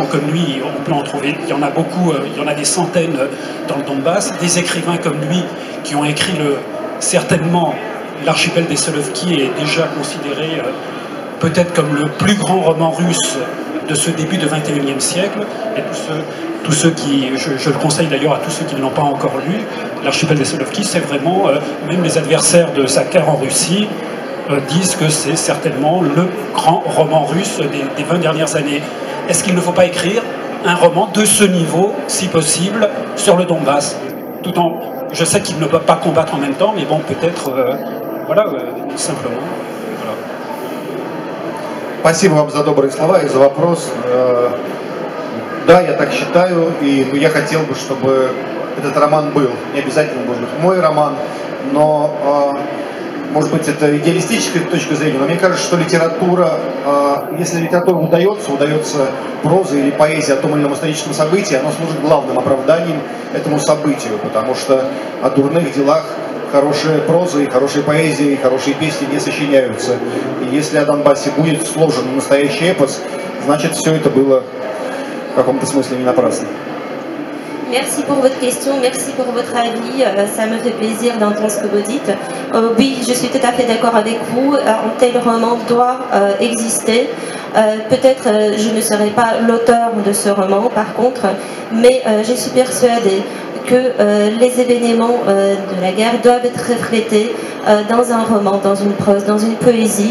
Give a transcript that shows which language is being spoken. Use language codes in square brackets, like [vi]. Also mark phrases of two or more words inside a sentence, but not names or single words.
[fr] comme lui, on peut en trouver, il y en a beaucoup, il y en a des centaines dans le Donbass, des écrivains comme lui qui ont écrit certainement l'archipel des Solovki est déjà considéré peut-être comme le plus grand roman russe de ce début du XXIe siècle, et tous ceux qui, je le conseille d'ailleurs à tous ceux qui ne l'ont pas encore lu, l'archipel des Solovki, c'est vraiment, même les adversaires de Zakhar en Russie disent que c'est certainement le grand roman russe des 20 dernières années. Est-ce qu'il ne faut pas écrire un roman de ce niveau, si possible, sur le Donbass, je sais qu'il ne peut pas combattre en même temps, mais bon, peut-être, voilà, simplement. Voilà. [ru] Спасибо вам за добрые слова и за вопрос. Да, я так считаю, и я хотел бы, чтобы этот роман был. Не обязательно, может быть, мой роман, но, может быть, это идеалистическая точка зрения, но мне кажется, что литература, если литература удается проза или поэзия о том или ином историческом событии, она служит главным оправданием этому событию, потому что о дурных делах хорошая проза и хорошая поэзия и хорошие песни не сочиняются. И если о Донбассе будет сложен настоящий эпос, значит, все это было в каком-то смысле не напрасно. [fr] Merci pour votre question, merci pour votre avis, ça me fait plaisir d'entendre ce que vous dites. Oui, je suis tout à fait d'accord avec vous, un tel roman doit exister. Peut-être je ne serai pas l'auteur de ce roman par contre, mais je suis persuadée que les événements de la guerre doivent être reflétés dans un roman, dans une prose, dans une poésie.